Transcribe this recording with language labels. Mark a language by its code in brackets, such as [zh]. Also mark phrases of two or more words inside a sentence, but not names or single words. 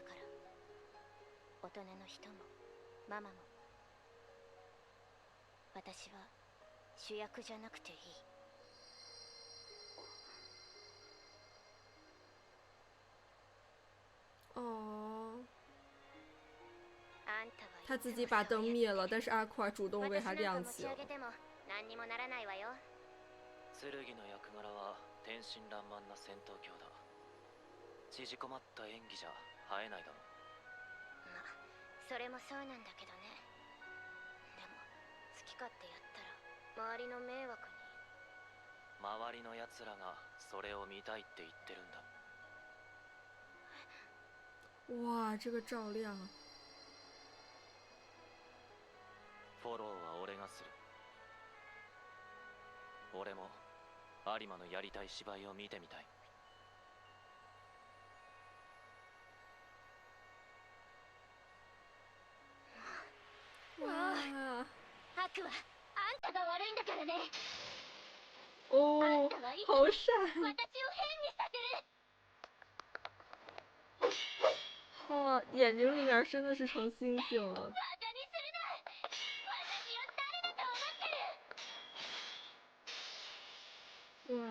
[ja] 大人の人もママも。私は主役じゃなくていい。哦，あんたはい [zh] 他自己把灯灭了，但是阿夸主动为他亮起了。 [ja] 私なんか持ち上げても何にもならないわよ。剣の役柄は天真爛漫な戦闘狂だ。縮こまった演技じゃ映えないだろ。まあそれもそうなんだけどね。でも好き勝手やったら周りの迷惑に。周りの奴らがそれを見たいって言ってるんだ。 [zh] 哇，这个照亮， [ja] フォローは俺がする。俺も有馬のやりたい芝居を見てみたい。哇，悪はあんたが悪いんだからね。 [zh] 哦，好闪， [ja] 私を変にさせる。 [zh] 哇，眼睛里面真的是成星星了。 [ja] バカにするな。私を誰だと思ってる。